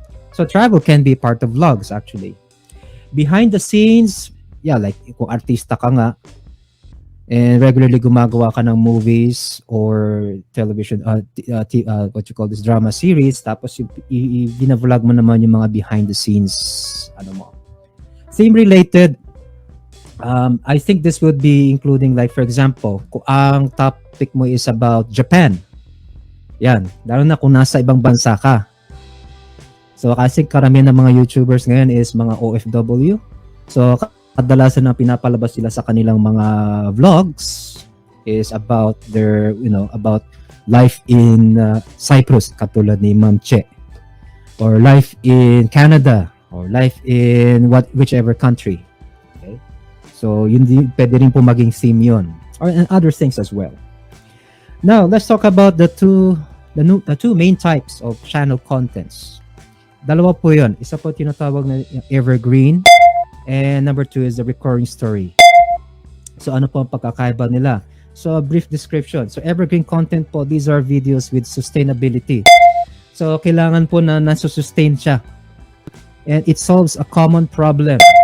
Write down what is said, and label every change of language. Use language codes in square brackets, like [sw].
[en] So travel can be part of vlogs actually. Behind the scenes, [tl] like kung artista ka nga, and regularly gumagawa ka ng [en] movies or television, what you call this, drama series, [tl] tapos i-vlog mo naman yung [en] mga behind the scenes, Theme related, I think this would be including like for example, [tl] kung ang topic mo [en] is about Japan. [tl] Yan, lalo na kung nasa ibang bansa ka. So kasi karamihan ng mga YouTubers ngayon is mga OFW. So kadalasan na pinapalabas sila sa kanilang mga vlogs is about their, [en] about life in Cyprus, [tl] katulad ni Ma'am Che. [en] Or life in Canada, or life in whichever country. [tl] So, yun pwede rin po maging theme yun. And other things as well. [en] Now, let's talk about the two main types of channel contents. [tl] Dalawa po yun. Isa po tinatawag na evergreen. [en] And number 2 is the recurring story. [tl] So, ano po ang pagkakaiba nila? [en] So, a brief description. So, evergreen content po, these are videos with sustainability. [tl] So, kailangan po na nasusustain siya. [en] And it solves a common problem.